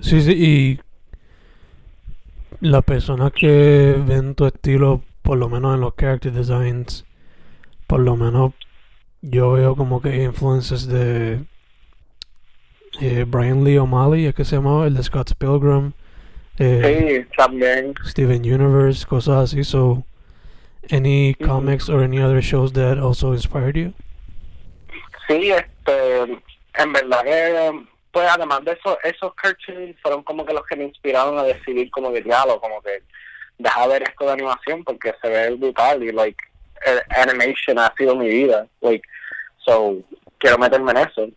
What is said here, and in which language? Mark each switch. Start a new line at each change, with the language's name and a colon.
Spanish: Sí, sí, y las personas que ven tu estilo, por lo menos en los character designs, por lo menos yo veo como que influences de Brian Lee O'Malley, es que se llamaba, el de Scott's Pilgrim, eh, Sí, también. Steven Universe, cosas así.
English: So, any Ujú. comics or any other shows that also inspired you?
Spanish: Sí, en verdad que, pues además de eso, esos cartoons fueron como que los que me inspiraron a decidir como que diálogo, como que deja ver esto de animación porque se ve brutal y
English: like animation
Spanish: ha sido mi vida, like, so quiero meterme en eso.